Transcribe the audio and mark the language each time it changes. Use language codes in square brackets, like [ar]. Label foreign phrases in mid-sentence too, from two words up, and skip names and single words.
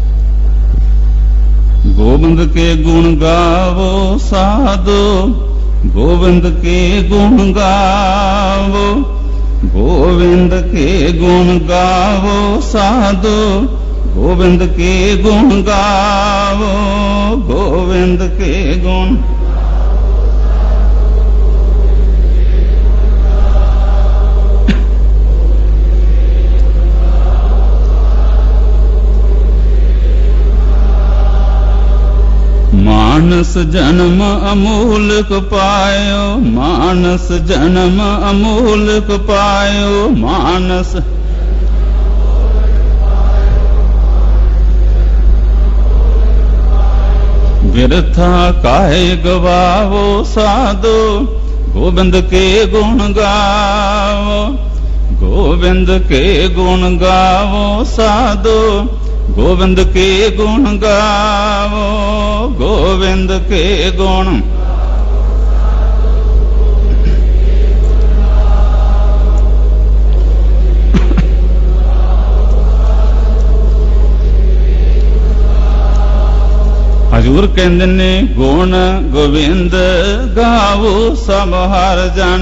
[hi] गोबिंद के गुण गावो साधो, गोबिंद के गुण गावो, गोबिंद के गुण गावो साधो, गोबिंद के गुण गावो, गोबिंद के गुण। मानस जन्म अमूलक पायो, मानस जन्म अमूलक पायो, मानस बिरथा काहे गवावो साधो, गोविंद के गुण गावो, गोविंद के गुण गावो साधो, गोविंद के गुण गावो, गोविंद के गुण। [pa] ਹਜ਼ੂਰ ਕਹਿੰਦੇ ਨੇ ਗੁਣ ਗੋਬਿੰਦ ਗਾਵੋ ਸਭ ਹਰ ਜਨ।